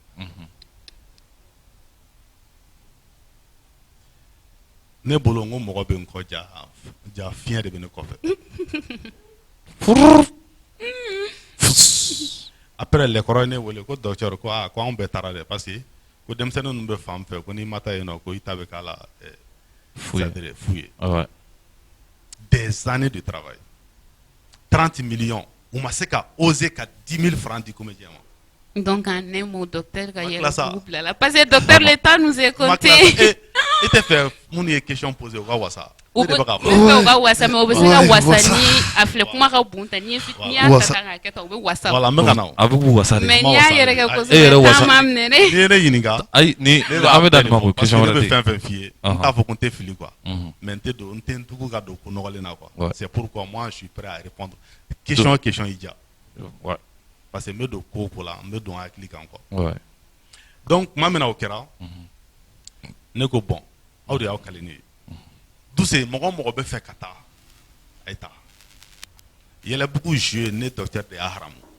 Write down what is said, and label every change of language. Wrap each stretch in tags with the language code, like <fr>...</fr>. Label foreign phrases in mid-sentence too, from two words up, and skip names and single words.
<bm>ne bolo n ko mɔgɔ bɛ n kɔ ja fiɲɛ de bɛ ne kɔfɛ après lɛkɔrɔ ye ne wele ko docteur ko ko anw bɛɛ taara dɛ parce que ko denmisɛnnin ninnu bɛ fan fɛ ko n'i ma taa yen nɔ ko i ta bɛ k'a la fu ye</bm> <fr>des années de travail</fr> <bm>30 millions u ma se ka oser ka 10 000 francs di comédien ma donc</bm> <fr>en un mot</fr> <bm>docteur ka yɛlɛbugu bila la parce que docteur</bm> <fr>le temps nous est compté</fr> <bm>i tɛ fɛ minnu ye</bm> <fr>question poser</fr> <bm>u ka wasa u bɛ u ka wasa mais u bɛ se ka wasa ni a filɛ kuma ka bon ta ni y'a ta kan ka kɛ tan u bɛ wasa voilà n bɛ ka na a bɛ k'u wasa de mais n'i y'a yɛrɛ kɛ kosɛbɛ e yɛrɛ wasa temps ma minɛ dɛ n'i ye ne ɲininka ayi ni an bɛ da nin ma ko question wɛrɛ ne tɛ bɛ fɛn fɛn f'i ye n t'a fɔ ko n tɛ fili quoi mais n tɛ n tugu ka don ko nɔgɔlen na quoi</bm> <fr>c'est pourquoi moi je suis prêt à répondre question</fr> <bm>o question i diya parce que n bɛ don ko o ko la n bɛ don hakili kan quoi donc tuma min na o kɛra ne ko bon aw de y'aw kale ne ye Duse mɔgɔ o mɔgɔ bɛ fɛ ka taa a ye taa yɛlɛbugu jouer ne docteur de y'a haramu</bm>